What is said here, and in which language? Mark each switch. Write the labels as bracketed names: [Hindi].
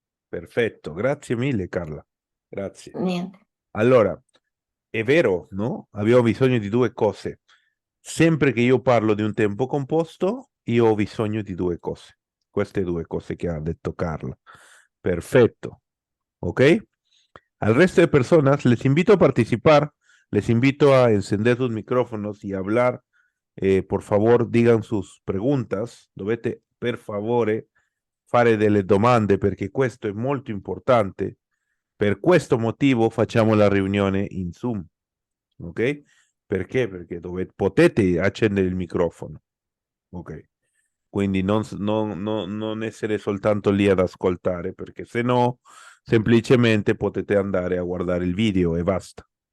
[Italian] perfetto. Grazie mille, Carla. Grazie. Niente. Allora, è vero, no? Abbiamo bisogno di due cose. Sempre che io parlo di un tempo composto, io ho bisogno di due cose. Queste due cose che ha detto Carla. [Spanish] Perfecto. ¿Ok? Al resto de personas les invito a participar, les invito a encender sus micrófonos y hablar. Por favor, digan sus preguntas. [Italian] Dovete, per favore, fare delle domande perché questo è molto importante. Per questo motivo facciamo la riunione in Zoom. Ok? Perché? Perché potete accendere il microfono. Ok? Quindi non essere soltanto lì ad ascoltare, perché se no semplicemente potete andare a guardare il video e basta.